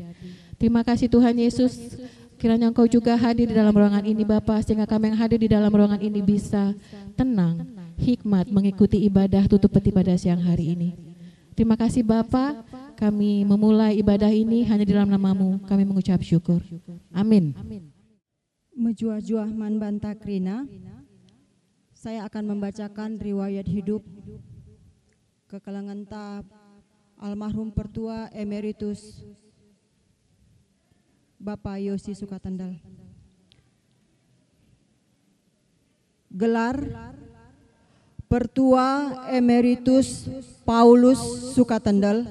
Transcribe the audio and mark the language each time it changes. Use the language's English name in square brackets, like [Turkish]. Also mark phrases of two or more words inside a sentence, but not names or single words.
[Indonesian] Terima kasih Tuhan Yesus, kiranya Engkau juga hadir di dalam ruangan ini Bapak, sehingga kami yang hadir di dalam ruangan ini bisa tenang, hikmat mengikuti ibadah tutup peti pada siang hari ini. Terima kasih Bapa, kami memulai ibadah ini hanya di dalam nama-Mu, kami mengucap syukur. Amin. [Batak Karo] Mejuah-juah man bantakrina, [Indonesian] saya akan membacakan riwayat hidup kekelangan almarhum Pertua Emeritus Bapak Yosi Sukatendel. Gelar Pertua Emeritus Paulus Sukatendel.